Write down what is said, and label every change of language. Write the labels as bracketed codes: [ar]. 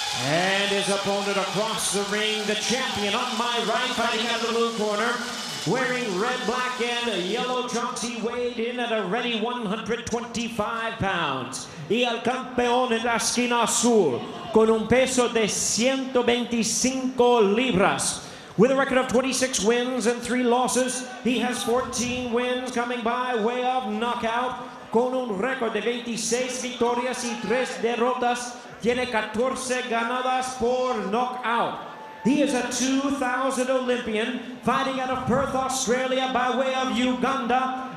[en] And his opponent across the ring, the champion on my right, fighting out of the blue corner, wearing red, black, and yellow trunks. He weighed in at a ready 125 pounds. [es] Y el campeón en la esquina azul, con un peso de 125 libras. [en] With a record of 26 wins and 3 losses, he has 14 wins coming by way of knockout. [es] Con un récord de 26 victorias y 3 derrotas, tiene 14 ganadas por knockout. [en] He is a 2000 Olympian, fighting out of Perth, Australia by way of Uganda.